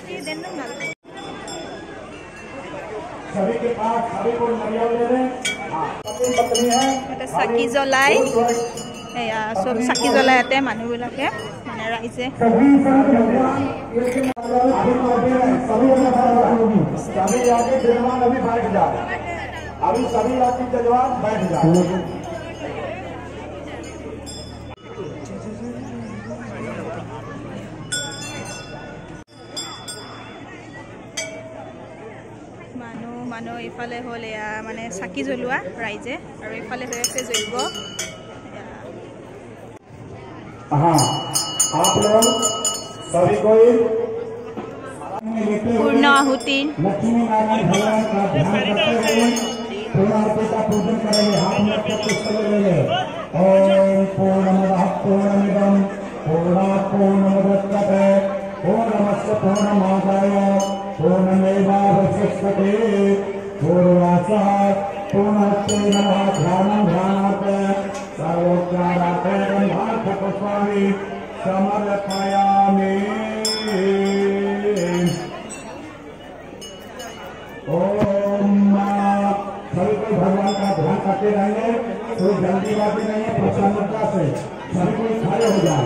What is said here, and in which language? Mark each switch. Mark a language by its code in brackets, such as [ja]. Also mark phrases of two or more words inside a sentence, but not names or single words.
[hi] सभी के पास सभी को नारियल ले लें। पत्नी है [as] চাকি জ্বলাই এয়া সব চাকি জ্বলাই ইয়াতে মানুহবিলাকে মানে ৰাইজে [hi] सभी आगे जजमान अभी बैठ जाए। अभी सभी आगे जजमान बैठ जाए। [as] মানুহ ইফালে হ'ল এয়া মানে চাকি জ্বলোৱা ৰাইজে আৰু ইফালে হৈ আছে যজ্ঞ। [hi] हाँ आप लोग सभी कोई [as] পূৰ্ণ আহুতি [hi] लक्ष्मी नारायण भगवान का ध्यान करते हुए पूर्णाहुति का पूजन करेंगे। हाथ में रख के पुष्प ले लेंगे। [sa] ओम पूर्णमदः पूर्णमिदं पूर्णात् पूर्णमुदच्यते पूर्णमस्य पूर्णमादाय पूर्णमेवावशिष्यते पूर्णमासः पूर्णस्य ध्यानं ध्यानात् सर्वोपचारात् गन्धार्थपुष्पाणि समर्पयामि। [hi] ओम सभी कोई भगवान का ध्यान करते रहेंगे। कोई जल्दीबाजी नहीं है, प्रसन्नता से सभी कोई खड़े हो जाए।